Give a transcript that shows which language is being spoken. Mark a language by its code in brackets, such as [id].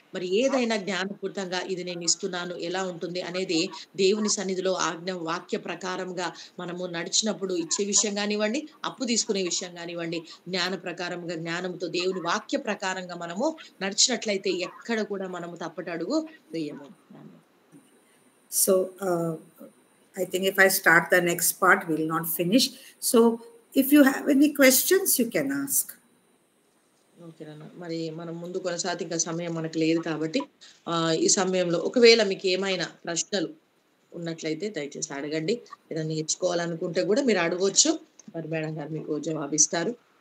[te] మరి ఏదైనా జ్ఞానపూరితంగా ఇది నేను ఇస్తున్నాను ఎలా ఉంటుంది అనేది దేవుని సన్నిధిలో వాక్య ప్రకారంగా మనము నడిచినప్పుడు ఇచ్చే విషయం కానివ్వండి, అప్పు తీసుకునే విషయం కానివ్వండి, జ్ఞాన ప్రకారంగా జ్ఞానంతో దేవుని వాక్య ప్రకారంగా మనము నడిచినట్లయితే ఎక్కడ కూడా మనము తప్పటడుగు వేయము. [en] So I think if I start the next part, we will not finish. So if you have any questions, you can ask. [te] ఓకేనా, మరి మనం ముందు కొనసాగి ఇంకా సమయం మనకు లేదు కాబట్టి ఈ సమయంలో ఒకవేళ మీకు ఏమైనా ప్రశ్నలు ఉన్నట్లయితే దయచేసి అడగండి. ఏదైనా నేర్చుకోవాలనుకుంటే కూడా మీరు అడగవచ్చు, మరి మేడం గారు మీకు జవాబిస్తారు.